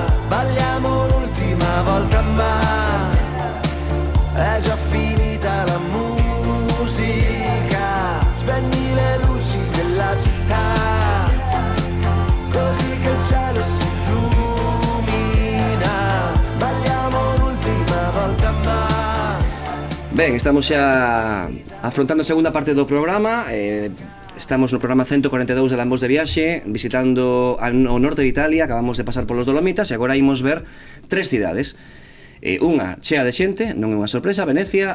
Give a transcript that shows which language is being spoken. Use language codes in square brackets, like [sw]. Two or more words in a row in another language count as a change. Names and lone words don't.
[it] Balliamo l'ultima volta, ma è già finita la musica. Spegni le luci della città, così che il cielo si illumina. Balliamo l'ultima volta, ma... [gl] Ben, estamos xa afrontando a segunda parte do programa. Estamos no programa 142 de Lambóns de Viaxe, visitando o norte de Italia. Acabamos de pasar polos Dolomitas e agora imos ver 3 cidades. Unha chea de xente, non é unha sorpresa, Venecia.